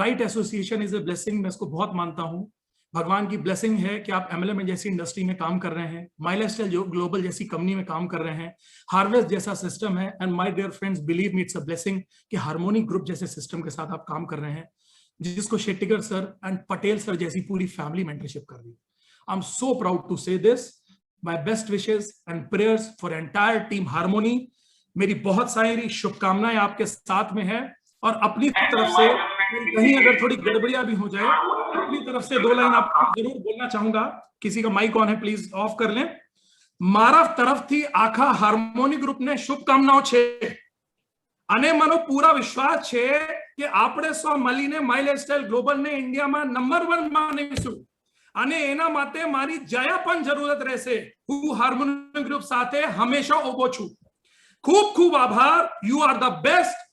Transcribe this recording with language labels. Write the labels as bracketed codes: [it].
[hi] Right association is a blessing, मैं इसको बहुत मानता हूं। भगवान की ब्लेसिंग है कि आप एमएलएम जैसी इंडस्ट्री में काम कर रहे हैं, माई लाइफस्टाइल जो ग्लोबल जैसी कंपनी में काम कर रहे हैं, हार्वेस्ट जैसा सिस्टम है। [en] and my dear friends, believe me, it's a blessing [hi] कि हार्मोनी ग्रुप जैसे सिस्टम के साथ आप काम कर रहे हैं, जिसको Shettigar sir and Patel sir जैसी पूरी फैमिली मेंटरशिप कर रही है। [en] I am so proud to say this. My best wishes and prayers for entire team Harmony. [hi] मेरी बहुत सारी शुभकामनाएं आपके साथ में है। और अपनी तरफ से कहीं अगर थोड़ी गड़बड़ियां भी हो जाए, अपनी तरफ से 2 लाइन आपको जरूर बोलना चाहूंगा। किसी का माइक ऑन है, प्लीज ऑफ कर लें। [gu] મારા તરફથી આખા હાર્મોની ગ્રુપને શુભકામનાઓ છે અને મને પૂરા વિશ્વાસ છે કે આપણે સૌ મળીને માય લાઇફસ્ટાઇલ ગ્લોબલને ઇન્ડિયામાં નંબર 1 બનાવીશું અને એના માટે મારી જયા પણ જરૂરત રહેશે. હું હાર્મોની ગ્રુપ સાથે હંમેશા ઊભો છું. ખૂબ ખૂબ આભાર. [en] You are the best.